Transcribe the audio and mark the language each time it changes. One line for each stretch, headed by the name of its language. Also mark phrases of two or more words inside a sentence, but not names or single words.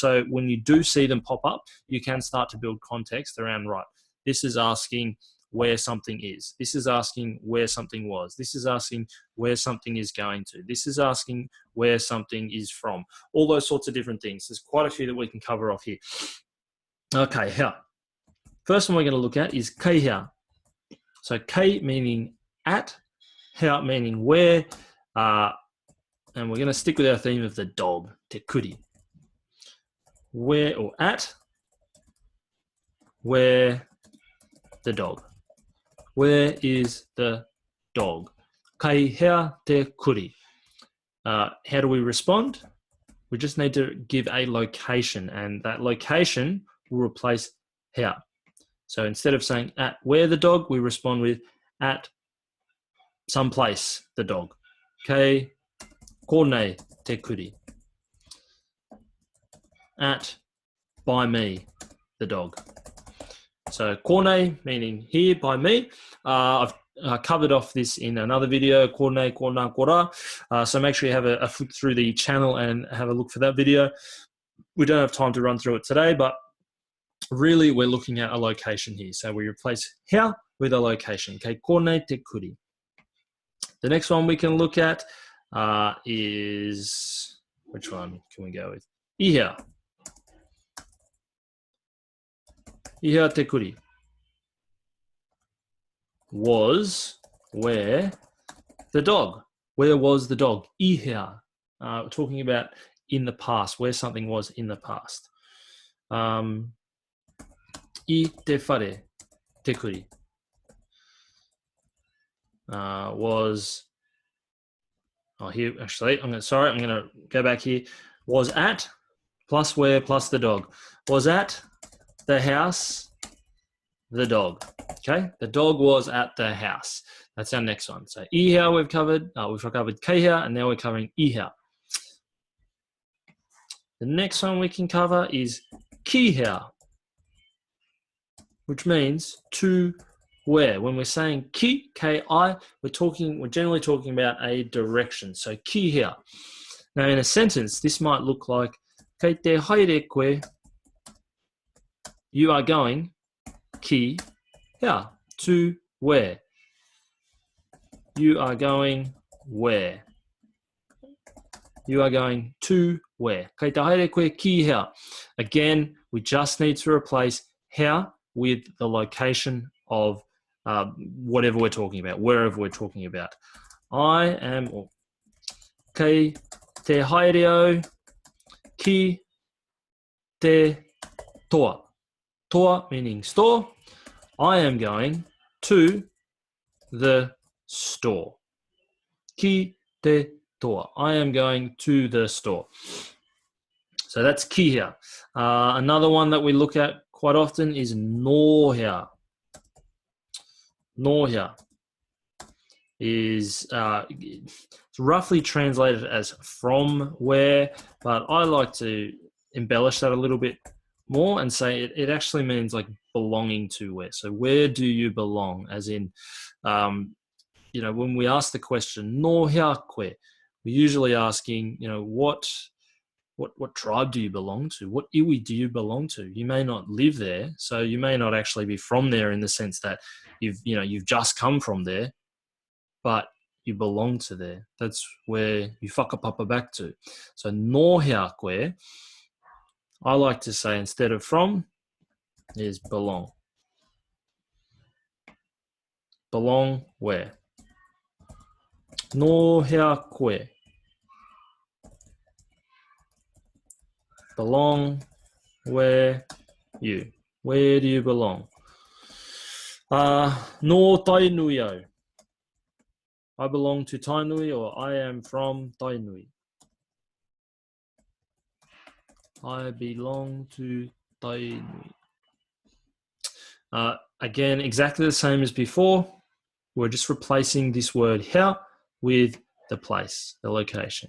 English: So when you do see them pop up, you can start to build context around, right, this is asking where something is. This is asking where something was. This is asking where something is going to. This is asking where something is from. All those sorts of different things. There's quite a few that we can cover off here. Okay, hea. First one we're going to look at is
Māori: kei hea.
English: So kei meaning at, hea meaning where, and we're going to stick with our theme of the dog,
Māori: te kuri.
English: Where or at, where the dog. Where is the dog?
Māori: Kei hea te kuri.
English: How do we respond? We just need to give a location, and that location will replace hea. So instead of saying at where the dog, we respond with at some place the dog.
Māori: Kei konei te kuri.
English: At by me the dog. So konei meaning here, by me. I've covered off this in another video,
Māori: konei, kona, kora.
English: So make sure you have a flick through the channel and have a look for that video. We don't have time to run through it today, but really we're looking at a location here. So we replace hea with a location.
Māori: Kei konei te kuri.
English: The next one we can look at is, which one can we go with?
Māori: Ihea. Ihea te kuri.
English: Was where the dog. Where was the dog? Ihea. We're talking about in the past, where something was in the past.
Māori: I te whare te kuri.
English: Was, here, actually, I'm going to go back here. Was at, plus where, plus the dog. Was at the house, the dog. Okay, the dog was at the house. That's our next one. So ihea we've covered
Māori: kei hea,
English: and now we're covering ihea. The next one we can cover is
Māori: ki hea,
English: which means to where. When we're saying ki, K-I, we're generally talking about a direction.
Māori: So ki hea.
English: Now in a sentence, this might look like
Māori: kei te haere koe,
English: you are going
Māori: ki hea,
English: to where. You are going where. You are going to where.
Māori: Kei te haere koe ki hea.
English: Again, we just need to replace hea with the location of whatever we're talking about, wherever we're talking about. I am,
Māori: or kei te haereo ki te toa.
English: Toa meaning store. I am going to the store.
Māori: Ki te toa.
English: I am going to the store. So that's
Māori: ki hea.
English: Another one that we look at quite often is
Māori: nō hea. Nō hea.
English: is it's roughly translated as from where, but I like to embellish that a little bit more and say it actually means like belonging to where. So where do you belong? As in, you know, when we ask the question,
Māori: no hea koe,
English: we're usually asking, you know, what tribe do you belong to? What iwi do you belong to? You may not live there, so you may not actually be from there in the sense that you've just come from there, but you belong to there. That's where you whakapapa back to. So
Māori: no hea koe,
English: I like to say instead of from is belong. Belong where?
Māori: No hea koe.
English: Belong where you. Where do you belong?
Māori: No Tainui au.
English: I belong to Tainui, or I am from Tainui. I belong to Tainui. Again, exactly the same as before. We're just replacing this word hea with the place, the location.